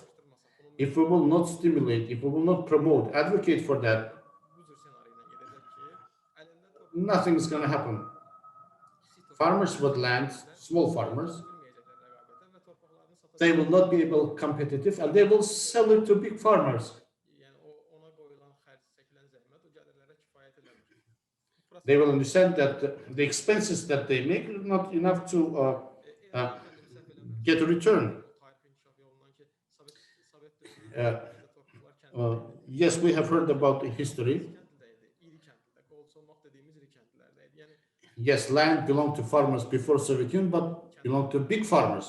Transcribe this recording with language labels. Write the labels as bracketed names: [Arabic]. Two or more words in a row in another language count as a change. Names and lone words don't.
[English] If we will not stimulate, if we will not promote, advocate for that, nothing is going to happen. Farmers with land, small farmers, they will not be able competitive, and they will sell it to big farmers. [Azerbaijani] Yəni ona qoyulan xərc, çəkilən zəhmət o gəlirlərə kifayət eləmir. [English] They will understand that the expenses that they make are not enough to get a return. Yes, we have heard about the history. Yes, land belonged to farmers before Soviet Union, but belonged to big farmers.